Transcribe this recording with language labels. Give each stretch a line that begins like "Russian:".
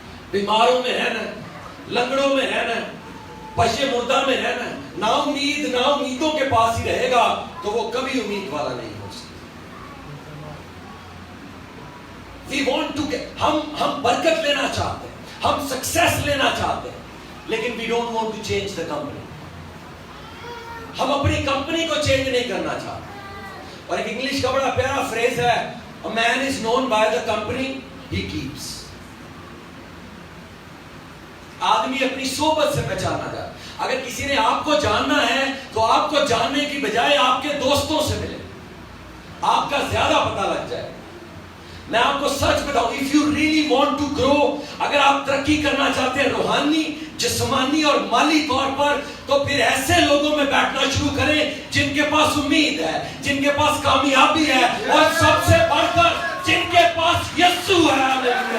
Urdu: بیماروں میں رہنا, لنگڑوں میں رہنا, پشے مردہ میں رہنا, نا امیدوں کے پاس ہی رہے گا تو وہ کبھی امید والا نہیں ہو سکتا.
English: We want to get,
Urdu: ہم برکت لینا چاہتے ہیں, ہم سکسیس لینا چاہتے ہیں, لیکن
English: we don't want to change the company.
Urdu: ہم اپنی کمپنی کو چینج نہیں کرنا چاہتے. اور ایک انگلش کا بڑا پیارا فریز ہے,
English: a man is known by the company he keeps.
Urdu: آدمی اپنی صحبت سے پہچانا جاتا. اگر کسی نے آپ کو جاننا ہے تو آپ کو جاننے کی بجائے آپ کے دوستوں سے ملے, آپ کا زیادہ پتہ لگ جائے. میں آپ کو سچ بتاؤں,
English: if you really want to grow,
Urdu: اگر آپ ترقی کرنا چاہتے ہیں روحانی, جسمانی اور مالی طور پر, تو پھر ایسے لوگوں میں بیٹھنا شروع کریں جن کے پاس امید ہے, جن کے پاس کامیابی ہے, اور سب سے بڑھ کر جن کے پاس یسوع ہے.